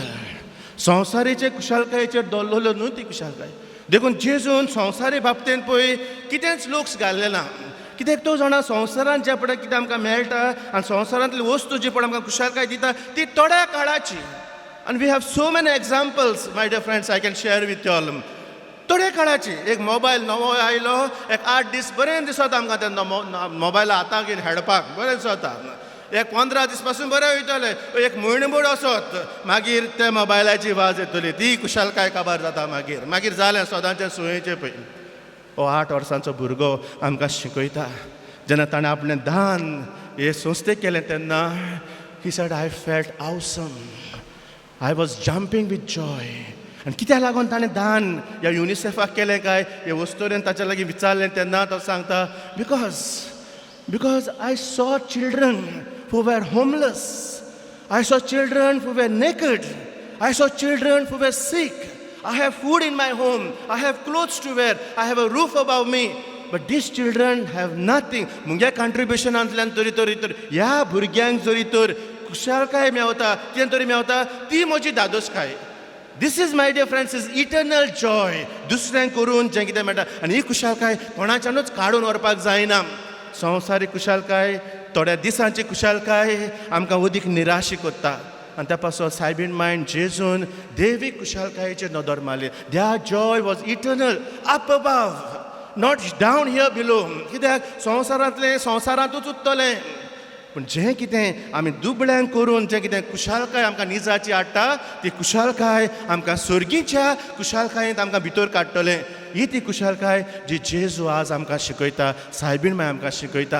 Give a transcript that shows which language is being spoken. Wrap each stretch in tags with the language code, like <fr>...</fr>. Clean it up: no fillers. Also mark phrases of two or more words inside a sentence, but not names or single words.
<kok>संवसारीचे कुशालकायेचेर दवरलेलो न्हू ती कुशालकाय. देखून जेजून संवसारी बाबतींत पळय कितेंच लुक्स घाल्लें ना. कित्याक तो जाणा संवसारांत जे पळय कितें आमकां मेळटा आनी संवसारांतली वस्तू जी पळय आमकां कुशालकाय दिता, ती थोड्या काळाची.</kok> <en>आनी we have so many examples my dear friends, I can share with you all.</en> <kok>थोड्या काळाची. एक मोबायल नवो आयलो, एक 8 दीस बरें दिसता आमकां तेन्ना मोबायला हाताक घेवन हेडपाक बरें दिसता. एक 15 दीस पासून बरें वयतले, एक म्हयनोभर असोत, मागीर त्या मोबायलाची वाज येतली, ती कुशालकाय काबार जाता. मागीर मागीर जालें सदांचें सुयेचें पळय. हो 8 वर्सांचो भुरगो आमकां शिकयता, जेन्ना ताणें आपलें दान हे संस्थेक केलें तेन्ना</kok> <en>he said, I felt awesome, I was jumping with joy.</en> <kok>आनी कित्याक लागून ताणें दान ह्या युनिसेफाक केलें काय, हे वस्तुरेन ताच्या लागीं विचारलें तेन्ना तो सांगता,</kok> <en>बिकॉज I saw children who were homeless. I saw children who were naked. I saw children who were sick. I have food in my home. I have clothes to wear. I have a roof above me. But these children have nothing.</en> <kok>मुगे कॉन्ट्रिब्युशनांतल्यान तरी ह्या भुरग्यांक जरी तर कुशालकाय मेवता, कितें तरी मेवता, ती म्हजी दादोसकाय.</kok> <en>This is, my dear friends, is eternal joy.</en> <kok>दुसऱ्यांक करून जें कितें मेळटा. आनी ही कुशालकाय कोणाच्यानूच काडून व्हरपाक जायना. संवसारी कुशालकाय, थोड्या दिसांची कुशालकाय आमकां उदीक निराशी कोत्ता. आनी त्या पासून सायबीण मायंड जेजून दैवीक कुशालकायेचेर नदर मारली.</kok> <en>the joy was eternal up above, not down here below.</en> <kok>कित्याक संवसारांतूच उत्तलें. पूण जें कितें आमी दुबळ्यांक करून जें कितें कुशालकाय आमकां निजाची हाडटा, ती कुशालकाय आमकां सर्गीच्या कुशालकायेंत आमकां भितर काडटलें. ही ती कुशालकाय जी जेजू आज आमकां शिकयता, सायबीण माय आमकां शिकयता.</kok>